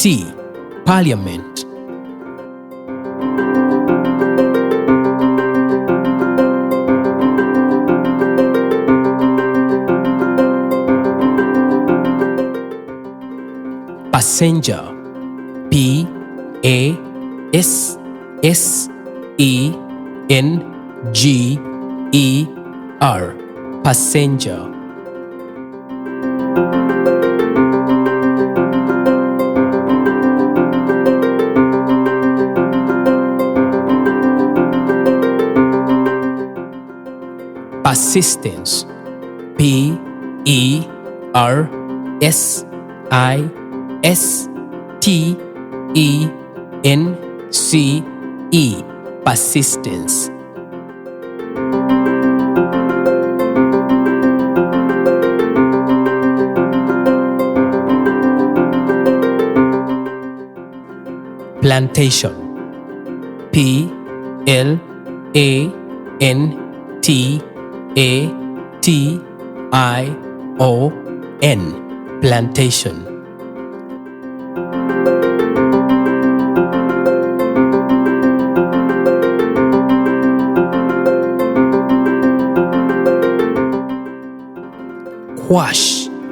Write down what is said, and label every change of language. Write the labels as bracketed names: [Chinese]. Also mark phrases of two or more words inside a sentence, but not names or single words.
[English] Parliament. Passenger. P-A-S-S-E-N-G-E-R. Passenger. Persistence. P-E-R-S-I-S-T-E-N-C-E. Persistence. Plantation. P-L-A-N-T-A-T-I-O-N. Plantation. Quash.